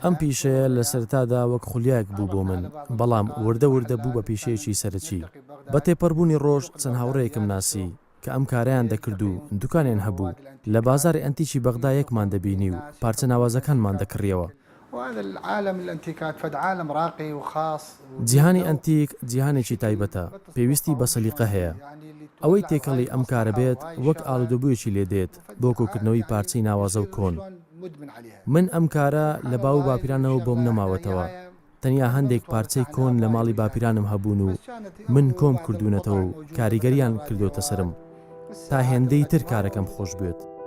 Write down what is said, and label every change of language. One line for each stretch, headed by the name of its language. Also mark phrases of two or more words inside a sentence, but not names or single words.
Central Kurdish: ئەم پیشەیە لە سەرتادا وەک خولیاک بوو بۆ من، بەڵام وردە بوو بە پیشەیەکی سەرەکی. بە تێپەڕبوونی ڕۆژ چەند هاوڕێیەکم ناسی کە ئەم کارەیان دەکرد و دوکانیان هەبوو. لە بازاری ئەنتیکی بەغدا یەکمان دەبینی و پارچە ناوازەکانمان دەکڕیەوە.
Arabic: وهذا العالم الانتيكات فد عالم راقي وخاص.
Central Kurdish: جیهانی ئەنتیک جیهانێکی تایبەتە، پێویستی بە سەلیقە هەیە. ئەوەی تێکەڵی ئەم کارە بێت وەک ئاڵودەبوویەکی لێ دێت بۆ کۆکردنەوەی پارچەی ناوازە و کۆن. من ئەم کارە لە باو باپیرانەوە بۆم نەماوەتەوە. تەنیا هەندێک پارچەی کۆن لە ماڵی باپیرانم هەبوون و من کۆم کردوونەتەوە و کاریگەریان کردوتە سرم تا هێندەی تر کارەکەم خۆش بێت.